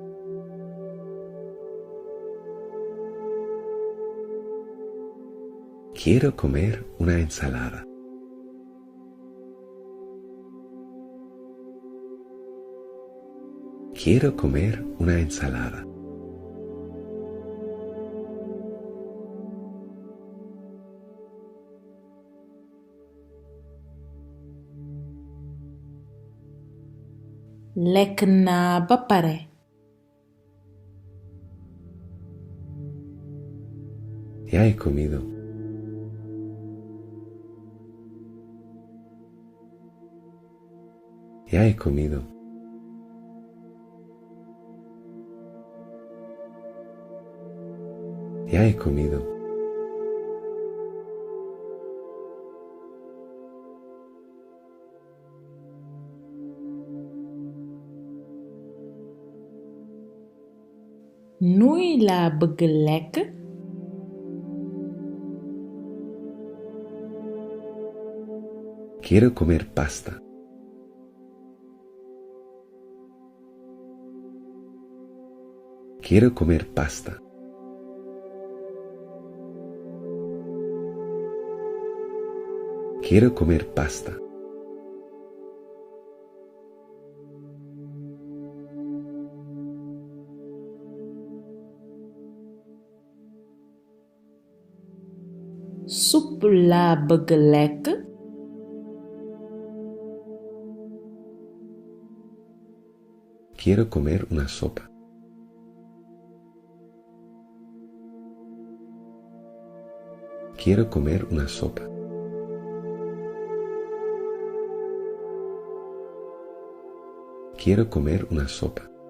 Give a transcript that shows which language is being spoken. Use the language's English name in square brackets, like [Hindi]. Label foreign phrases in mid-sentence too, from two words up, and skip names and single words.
[Spanish] Quiero comer una ensalada. Quiero comer una ensalada. [Wolof] Lekk naa ba pare. [Spanish] Ya he comido. Ya he comido. Ya he comido. [Wolof] Nuy laa bëgg lekk. [Spanish] Quiero comer pasta. Quiero comer pasta. Quiero comer pasta. [Wolof] Supp laa bëgg lekk. [Spanish] Quiero comer una sopa. Quiero comer una sopa. Quiero comer una sopa.